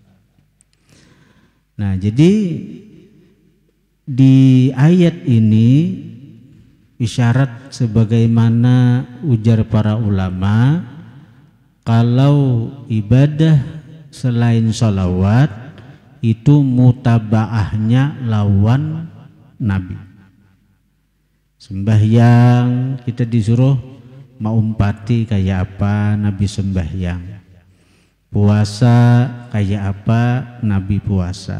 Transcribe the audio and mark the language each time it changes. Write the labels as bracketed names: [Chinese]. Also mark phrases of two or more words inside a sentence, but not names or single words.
[Banjar] Nah, jadi di ayat ini isyarat sebagaimana ujar para ulama, kalau ibadah selain salawat itu mutabaahnya lawan Nabi. Sembahyang kita disuruh maumpati kayak apa Nabi sembahyang. Puasa kayak apa Nabi puasa.